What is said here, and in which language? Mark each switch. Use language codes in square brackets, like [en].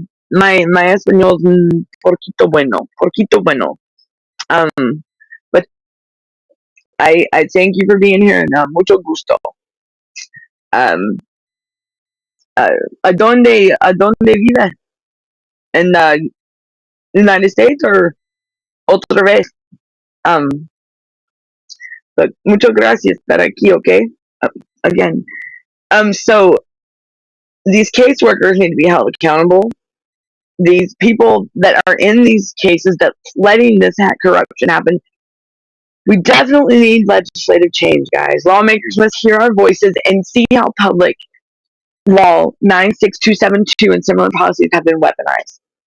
[es] My español es poquito bueno. Poquito bueno. [en] But I thank you for being here, and [es] mucho gusto. Um, ¿A dónde vive? [en] In the United States or [es] otra vez? Um, but muchas gracias estar aquí, okay? [en] Again. So these caseworkers need to be held accountable. These people that are in these cases that's letting this corruption happen, we definitely need legislative change, guys. Lawmakers must hear our voices and see how public law 96272 and similar policies have been weaponized.